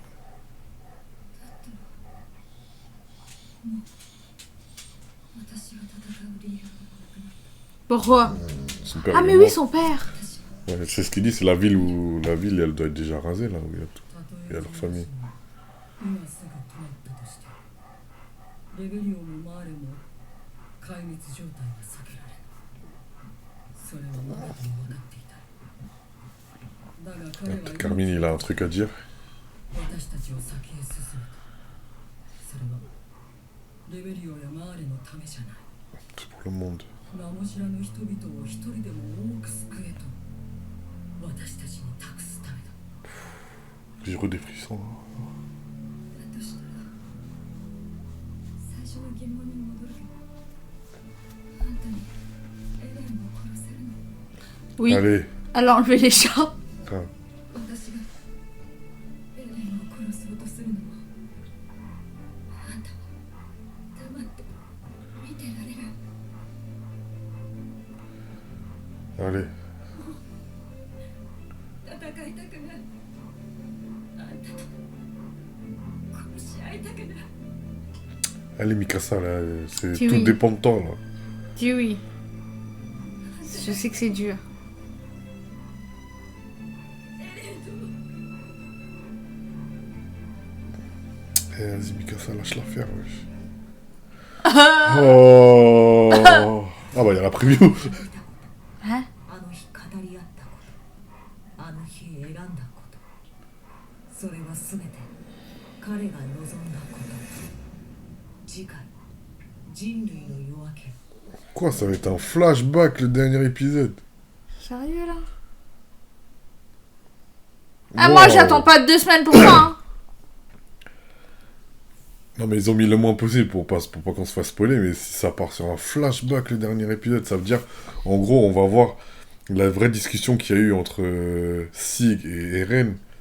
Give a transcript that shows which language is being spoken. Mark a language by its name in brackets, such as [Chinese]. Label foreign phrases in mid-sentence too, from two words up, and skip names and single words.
[French] Pourquoi? Son père, Ah, il est mais oui, mort. son père. Ouais, c'est ce qu'il dit, c'est la ville où... La ville, elle doit être déjà rasée, là, où il y a tout. Il y a leur famille. [Japanese] 今すぐ止まったとしてレベリオもマーレも壊滅状態は避けられないそれはマガトも分かっていただが彼は [French] Carmine, il a un truc à dire. [Japanese] 私たちを先へ進めたそれはレベリオやマーレのためじゃない [French] C'est pour le monde. [Japanese] 名も知らぬ人々を一人でも多く救えと私たちに託すためだ [French] J'ai re des frissons. [Japanese] だとしたら最初の疑問に戻るけどあんたにエレンを殺せるの [French] Oui. Allez. Elle a enlevé les chats. Ah. [Japanese] 私がエレンを殺そうとするのもあんたは黙って見てられる [French] Allez. [Japanese] 戦いたくないあんたと殺し合いたくない [French] Allez, Mikasa, là, c'est Si tout oui. dépend de toi, là. Dis oui. Je sais que c'est dur. [Japanese] エレンと [French] Eh, vas-y, Mikasa, lâche l'affaire, wesh. Oh. Ah bah, il y a la preview. hein? [Japanese] あの日語り合ったことあの日選んだことそれは全て彼が望んだこと次回人類の夜明け [French] Quoi, ça va être un flashback, le dernier épisode. Sérieux là? Ah, moi Wow. j'attends pas 2 semaines pour ça. Hein. Non, mais ils ont mis le moins possible pour pas qu'on se fasse spoiler, mais si ça part sur un flashback, le dernier épisode, ça veut dire, en gros, on va voir la vraie discussion qu'il y a eu entre Sig et Eren.